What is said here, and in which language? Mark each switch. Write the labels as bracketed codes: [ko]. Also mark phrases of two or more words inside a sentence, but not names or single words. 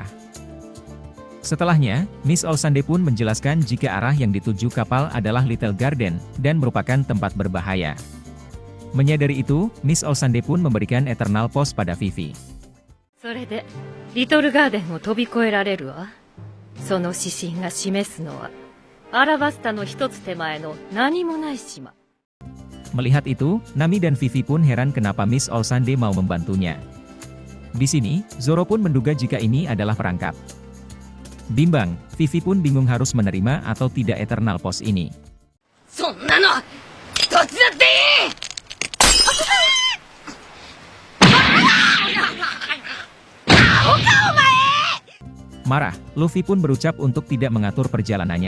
[id] Setelahnya, Miss Osande pun menjelaskan jika arah yang dituju kapal adalah Little Garden, dan merupakan tempat berbahaya. Menyadari itu, Miss Osande pun memberikan Eternal Pose pada Vivi. [ja] それで、リトルガーデンを飛び越えられるわ。その指針が示すのは、アラバスタの一つ手前の何もない島。 [id] Melihat itu, Nami dan Vivi pun heran kenapa Miss Osande mau membantunya. Di sini, Zoro pun menduga jika ini adalah perangkap. Bimbang, Vivi pun bingung harus menerima atau tidak Eternal Pose ini. Marah, Luffy pun berucap untuk tidak mengatur perjalanannya.